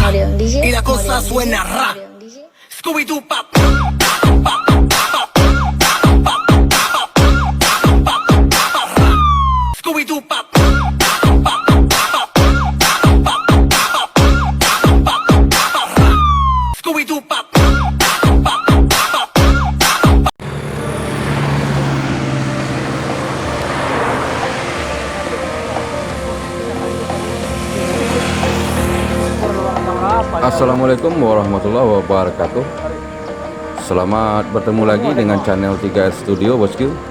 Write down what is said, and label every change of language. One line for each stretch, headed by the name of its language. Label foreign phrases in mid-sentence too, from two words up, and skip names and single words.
Spanish: y la cosa suena ra. Scooby-Doo pop. Scooby-Doo pop. Scooby-Doo pop.
Arabic: السلام عليكم ورحمة الله وبركاته.
Indonesian: Selamat bertemu lagi dengan channel 3S Studio, bosku.